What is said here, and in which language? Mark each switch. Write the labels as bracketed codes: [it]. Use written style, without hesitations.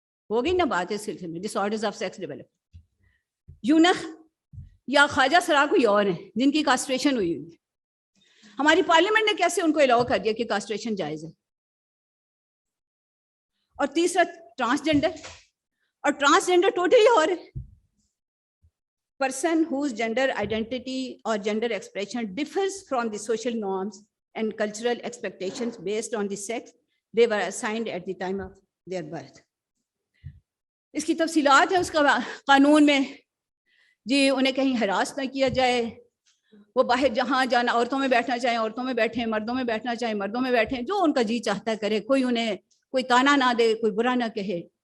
[ur] ہو گئی نا بات اس سلسلے میں، ڈس آرڈرز آف سیکس ڈیولپمنٹ. یونخ یا خواجہ سرا کوئی اور ہیں جن کی کاسٹریشن ہوئی ہوئی ہے. ہماری پارلیمنٹ نے کیسے ان کو الاؤ کر دیا کہ کاسٹریشن جائز ہے؟ اور تیسرا ٹرانسجنڈر، اور ٹرانسجنڈر ٹوٹلی اور ہے. [en] Person whose gender identity or gender expression differs from the social norms and cultural expectations based on the sex they were assigned at the time of their birth. [ur] اس کی تفصیلات ہے اس کا قانون میں. جی انہیں کہیں ہراس نہ کیا جائے، وہ باہر جہاں جانا، عورتوں میں بیٹھنا چاہیں عورتوں میں بیٹھیں، مردوں میں بیٹھنا چاہیں مردوں میں بیٹھیں، جو ان کا جی چاہتا کرے، کوئی انہیں کوئی تانا نہ دے، کوئی برا نہ کہے.